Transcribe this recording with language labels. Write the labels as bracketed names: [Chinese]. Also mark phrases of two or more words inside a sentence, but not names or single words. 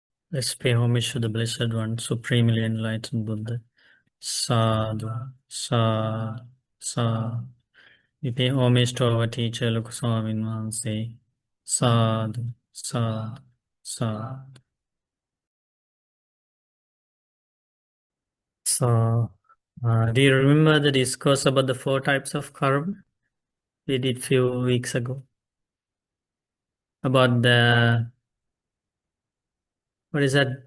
[English] Let's pay homage to the Blessed One, supremely enlightened Buddha. [Pali] Sadhu, sadhu, sadhu. [English] We pay homage to our teacher, Lokuswami Manse. [Pali] Sadhu, sadhu, sadhu. [English] Do you remember the discourse about the 4 types of karma? We did few weeks ago. About what is that?